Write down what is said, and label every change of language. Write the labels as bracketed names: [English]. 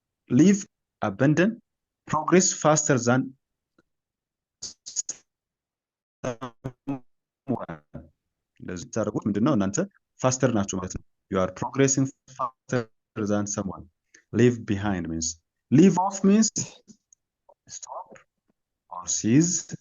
[English] Leave, abandon, progress faster than someone. [Amharic] እንደዚህ ታደርጉት ምንድነው እናንተ ፋስተር ናችሁ ማለት ነው። [English] you are progressing faster than someone. Leave behind means leave off means stop or cease.